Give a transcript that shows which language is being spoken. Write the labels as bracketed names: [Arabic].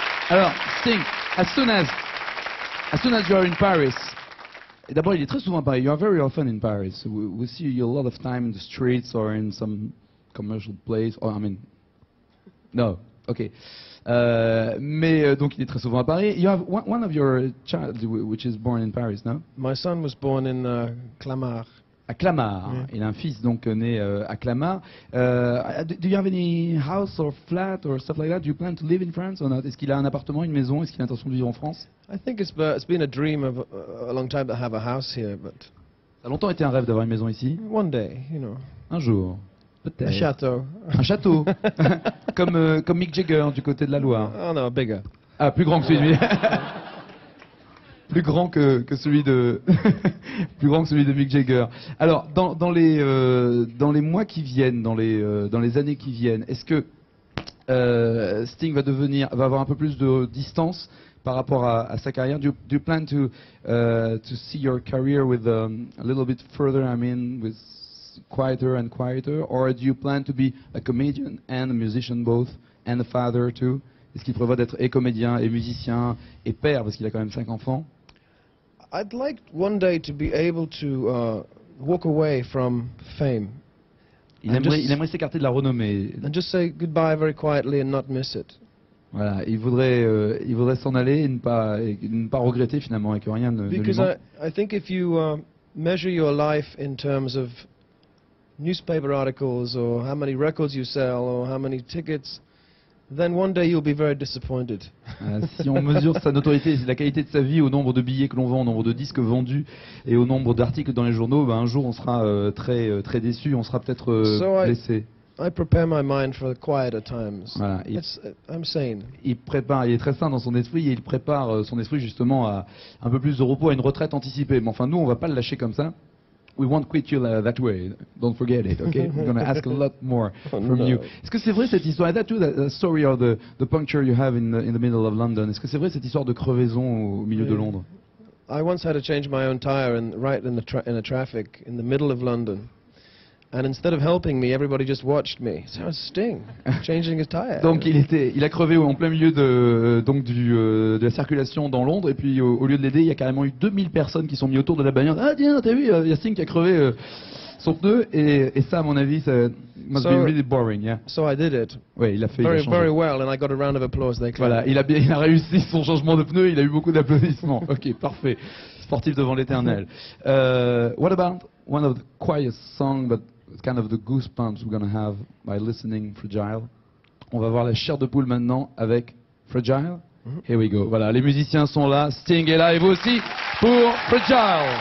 [English] Alors, Sting, as soon as you are in Paris, [French] d'abord il est très souvent à Paris, [English] you are very often in Paris, we see you a lot of time in the streets or in some commercial place, or I mean, no, okay. [French] Mais donc il est très souvent à Paris. [English] You have one of your child which is born in Paris, no? My son was born in Clamart. [French] À Clamart. Yeah. Il a un fils donc né à Clamart. [English] Do you have any house or flat or stuff like that? Do you plan to live in France or not? [French] Est-ce qu'il a un appartement, une maison? Est-ce qu'il a l'intention de vivre en France? [English] I think it's been a dream of a long time to have a house here, but [French] ça a longtemps été un rêve d'avoir une maison ici. [English] One day, you know. [French] Un jour. Peut-être. Un château. Un château. comme Mick Jagger du côté de la Loire. [English] Oh non, bigger. [French] Ah, plus grand que celui de plus grand que celui de plus grand que celui de Mick Jagger. Alors dans les mois qui viennent, dans les années qui viennent, est-ce que Sting va avoir un peu plus de distance par rapport à sa carrière? [English] Do you plan to see your career with a little bit further, I mean, with quieter and quieter, or do you plan to be a comedian and a musician both, and a father too? [French] Est-ce qu'il prévoit d'être et comédien et musicien et père, parce qu'il a quand même 5 enfants? [English] I'd like one day to be able to walk away from fame. [French] Il aimerait s'écarter de la renommée. [English] And just say goodbye very quietly and not miss it. [French] Voilà, il voudrait s'en aller et ne pas regretter finalement et que rien ne lui manque. [English] Because I think if you measure your life in terms of newspaper articles or how many records you sell or how many tickets, then one day you'll be very disappointed. [French] Si on mesure sa notoriété, la qualité de sa vie au nombre de billets que l'on vend, au nombre de disques vendus et au nombre d'articles dans les journaux, ben un jour on sera très déçu, on sera peut-être blessé. [English] I prepare my mind for quieter times. [French] Voilà, [English] I'm sane. [French] Il est très sain dans son esprit et il prépare son esprit justement à un peu plus de repos, à une retraite anticipée. Mais enfin nous on va pas le lâcher comme ça. [English] We won't quit you that way. Don't forget it, okay? We're going to ask a lot more from you. [French] Est-ce que c'est vrai cette histoire? [English] Is that true, the story of the puncture you have in the middle of London? [French] Est-ce que c'est vrai cette histoire de crevaison au milieu de Londres? [English] I once had to change my own tire right in the traffic in the middle of London. And instead of helping me, everybody just watched me. So I was Sting, changing his tire. [French] Donc il a crevé en plein milieu de la circulation dans Londres, et puis au lieu de l'aider, il y a carrément eu 2000 personnes qui sont mis autour de la bagnole. Ah tiens, t'as vu, il y a Sting qui a crevé son pneu, et ça à mon avis, ça [English] must be really boring, yeah. So I did it. [French] Ouais, il a fait [English] very well, and I got a round of applause. [French] Voilà, il a réussi son changement de pneu, il a eu beaucoup d'applaudissements. Ok, parfait. Sportif devant l'éternel. [English] What about one of the quietest songs, but kind of the goosebumps we're going to have by listening Fragile? [French] On va voir la chair de poule maintenant avec Fragile. [English] Here we go. [French] Voilà, les musiciens sont là. Sting est là et vous aussi pour Fragile.